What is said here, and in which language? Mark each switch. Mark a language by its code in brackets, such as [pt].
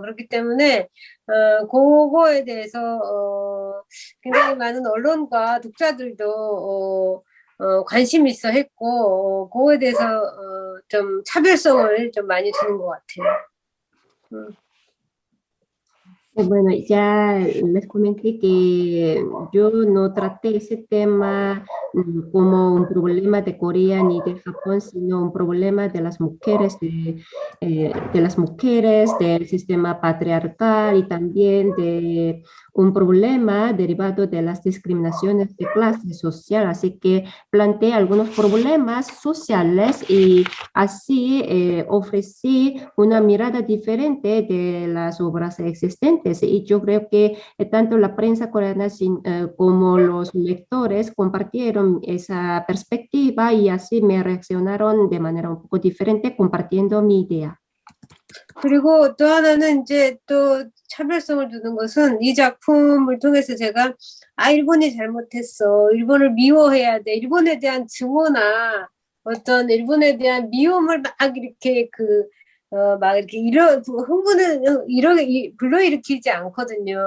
[ko] 그렇기 때문에 그거에 대해서 굉장히 많은 언론과 독자들도 관심 있어 했고 그거에 대해서 좀 차별성을 좀 많이 두는 것 같아요. [es] Bueno, ya les comenté que yo no traté ese tema como un problema de Corea ni de Japón, sino un problema de las mujeres, de las mujeres, del sistema patriarcal y también de un problema derivado de las discriminaciones de clase social. Así que planteé algunos problemas sociales y así ofrecí una mirada diferente de las obras existentes. Y yo creo que tanto la prensa coreana como los lectores compartieron esa perspectiva y así me reaccionaron de manera un poco diferente compartiendo mi idea. [ko] 그리고 또 하나는 이제 또 차별성을 두는 것은 이 작품을 통해서 제가 일본이 잘못했어. 일본을 미워해야 돼. 일본에 대한 증오나 어떤 일본에 대한 미움을 막 이렇게 막 이렇게 흥분을 불러일으키지 않거든요.